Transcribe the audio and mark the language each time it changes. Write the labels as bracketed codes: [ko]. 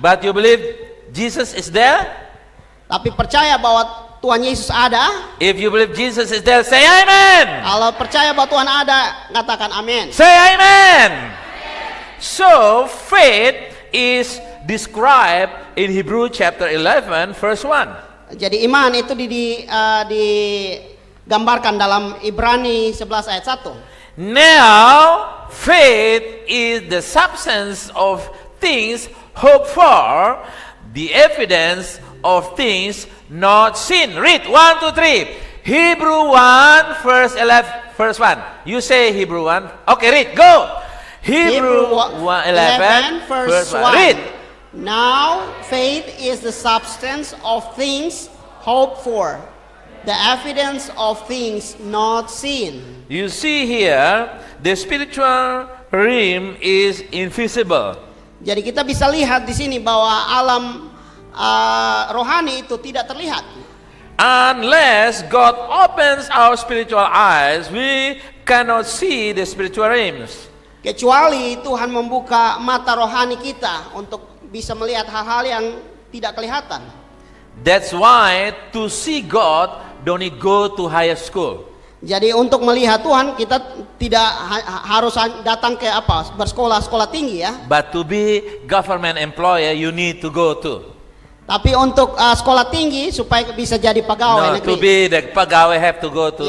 [en] But you believe Jesus is there? [id] Tapi percaya bahwa Tuhan Yesus ada. [en] If you believe Jesus is there, say amen. [id] Kalau percaya bahwa Tuhan ada, katakan amin. [en] Say amen. So faith is described in Hebrew chapter 11 verse 1. [id] Jadi iman itu digambarkan dalam Ibrani 11 ayat 1. [en] Now faith is the substance of things hoped for, the evidence of things not seen. Read 1, 2, 3. Hebrew 1 verse 1. You say Hebrew 1. Okay, read. Go. Hebrew 11 verse 1. Read. Now faith is the substance of things hoped for, the evidence of things not seen. You see here, the spiritual realm is invisible. [id] Jadi kita bisa lihat di sini bahwa alam rohani itu tidak terlihat. [en] Unless God opens our spiritual eyes, we cannot see the spiritual realms. [id] Kecuali Tuhan membuka mata rohani kita untuk bisa melihat hal-hal yang tidak kelihatan. [en] That's why to see God, don't need go to higher school. [id] Jadi untuk melihat Tuhan kita tidak harus datang ke bersekolah tinggi ya. [en] But to be government employee, you need to go to. [id] Tapi untuk sekolah tinggi supaya bisa jadi pegawai [en] No, [id] negeri. [en] to be the [id] pegawai [en] have to go to